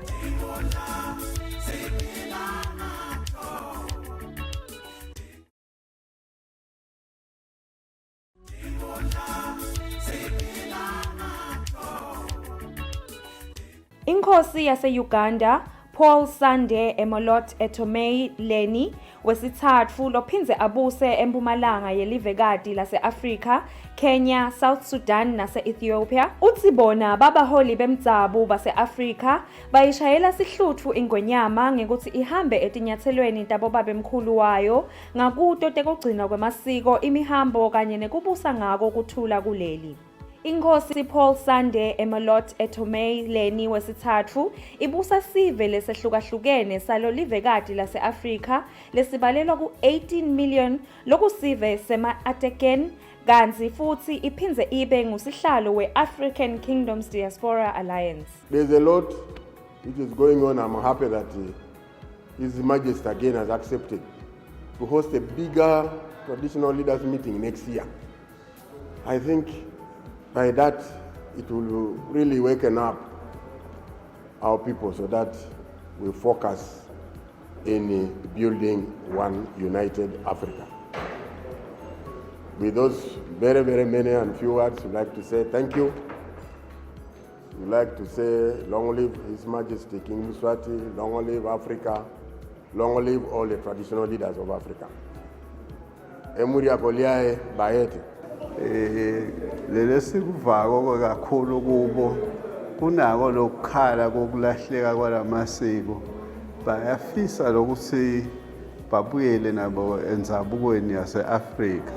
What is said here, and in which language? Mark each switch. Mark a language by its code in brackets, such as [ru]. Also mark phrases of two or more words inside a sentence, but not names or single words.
[ss] Inkosi yase-Uganda Paul Sande Emolot Etomei Leni wesithathu lophindze abuse empumalanga yelivekati lase-Afrika, Kenya, South Sudan nase-Ethiopia. Uthi bona babaholi bemdzabu base-Afrika bayishayela sihlutfu ingwenyama ngekuthi ihambe etinyathelweni tabo babemkhulu wayo ngakuto tekugcinwa kwamasiko imihambo kanye nekubusa ngako kuthula kuleli. Inkosi Paul Sande Emolot Etomei Leni wesithathu ibusa sive lesehlukahlukene salo livekati lase-Afrika lesibalelwa ku-18 million lokusive sema-Ateken kanzi futhi iphindze ibe ngusihlalo we-African Kingdoms Diaspora Alliance. [en] There's a lot which is going on. I'm happy that His Majesty again has accepted to host a bigger traditional leaders meeting next year. I think by that, it will really waken up our people so that we focus in building one united Africa. With those very, very many and few words, we'd like to say thank you. We'd like to say long live His Majesty King Mswati, long live Africa, long live all the traditional leaders of Africa. [teo] Emuria Goliae Baete. [ss] Lele sikuvako kakhulu kubo kunako lokukhala kokulahleka kwalamasiko bayafisa lokuthi babuyele nabo enzabukweni yase-Afrika